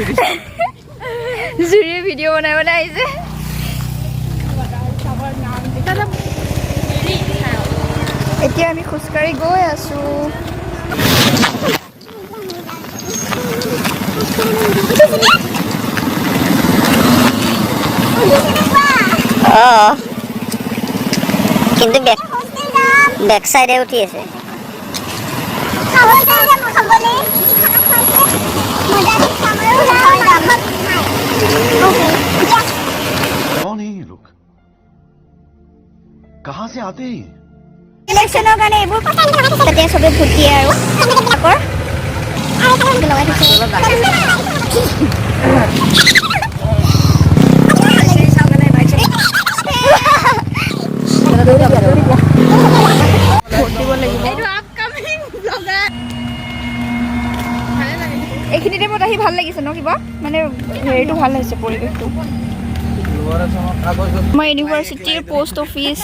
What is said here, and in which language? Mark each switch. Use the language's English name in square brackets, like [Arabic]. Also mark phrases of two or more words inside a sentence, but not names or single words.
[Assamese] জুৰিয়ে ভিডিঅ' বনাই আহিছে এতিয়া আমি খোজকাঢ়ি গৈ আছো কিন্তু বেক সাইডে উঠি আছে [Hindi] कौन है ये लोग कहाँ से आते हैं [Assamese] ইলেকশ্যনৰ কাৰণে এইবোৰ তাতে চবে ভোট দিয়ে আৰু লগাই এইখিনি টাইমত আহি ভাল লাগিছে ন কিবা মানে হেৰিটো ভাল হৈছে পৰিৱেশটো আমাৰ ইউনিভাৰ্চিটিৰ পোষ্ট অফিচ